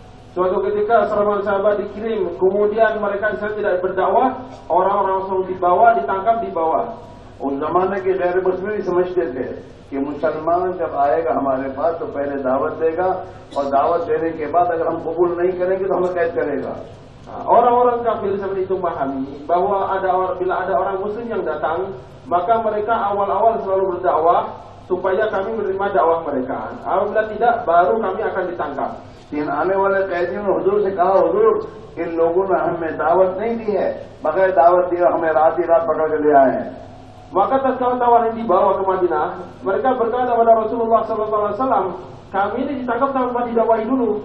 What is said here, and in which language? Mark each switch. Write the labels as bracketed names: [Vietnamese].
[Indonesian] Suatu ketika seorang sahabat dikirim, kemudian mereka di sana tidak berdakwah, orang-orang langsung dibawa, ditangkap, dibawa. [Hindi] उस जमाने के गैर मुस्लिम भी समझते थे कि मुसलमान जब आएगा हमारे पास तो पहले दावत देगा और दावत देने के बाद अगर हम कबूल नहीं करेंगे तो हमें कैद करेगा। [Indonesian] Orang-orang kafir seperti itu memahami bahwa bila ada orang muslim yang datang, maka mereka awal-awal selalu berdakwah supaya kami menerima dakwah mereka. Apabila tidak, baru kami akan ditangkap. [Hindi] इन आने वाले कैदियों ने हुजूर से कहा, हुजूर इन लोगों ने हमें दावत नहीं दी है, बगैर दावत दिए हमें रात ही रात पकड़ के ले आए हैं। [Indonesian] Maka tatkala tawaran dibawa ke Madinah, mereka berkata kepada Rasulullah SAW, kami ini ditangkap tanpa didakwahi dulu.